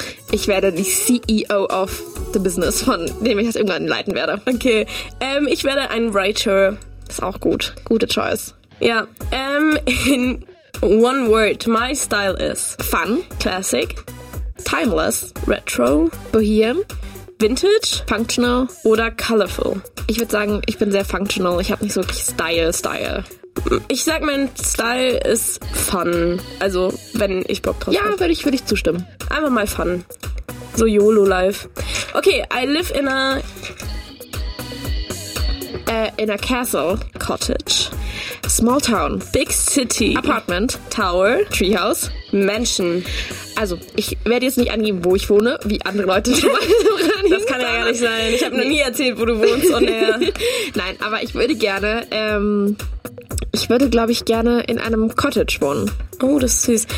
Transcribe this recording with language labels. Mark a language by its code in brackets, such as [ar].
[de] Ich werde die CEO [en] of the business, [de] von dem ich das irgendwann leiten werde. Okay, ich werde ein Writer. Ist auch gut. Gute Choice. [en] Ja, in one word, my style is fun, classic, timeless, retro, bohem, Vintage, Functional oder Colorful? [de] Ich würde sagen, ich bin sehr Functional. Ich habe nicht so wirklich Style. Ich sag, mein Style ist Fun. Also, wenn ich Bock drauf habe. Ja, würde ich zustimmen. Einfach mal Fun. So YOLO-Life. [en] Okay, I live in a castle, cottage, small town, big city, apartment, tower, treehouse, mansion. [de] Also, ich werde jetzt nicht angeben, wo ich wohne, wie andere Leute schon mal. Das kann ja gar nicht sein. Ich habe noch nie erzählt, wo du wohnst. Und nein, aber ich würde gerne, glaube ich, gerne in einem Cottage wohnen. Oh, das ist süß.